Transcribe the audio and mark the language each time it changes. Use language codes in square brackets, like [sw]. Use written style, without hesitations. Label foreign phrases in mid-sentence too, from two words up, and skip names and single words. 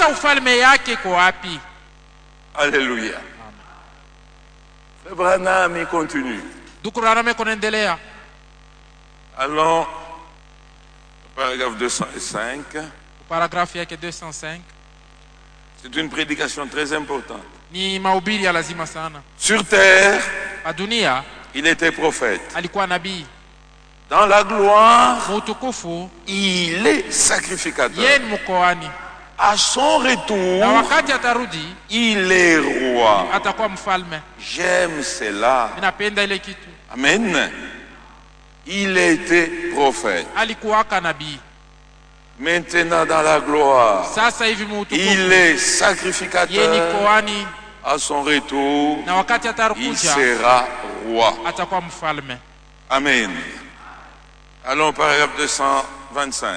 [fr] Alléluia. Frère Branham, il continue. Allons, paragraphe 205. [sw] Paragraphe yake 205. [fr] C'est une prédication très importante. [sw] Ni mahubiri ya lazima sana. [fr] Sur terre, [sw] dunia, [fr] il était prophète. [sw] Alikuwa nabii. [fr] Dans la gloire, [sw] mutukufu, [fr] il est sacrificateur. [sw] Yeye mkoani. [fr] À son retour, [sw] na wakati atarudi, [fr] il est roi. [sw] Atakuwa mfalme. [fr] J'aime cela. [sw] Ninapenda ile kitu. [fr] Amen. Il était prophète. [sw] Alikuwa nabii. [fr] Maintenant dans la gloire, il est sacrificateur. À son retour, il sera roi. Amen. Allons au paragraphe 225.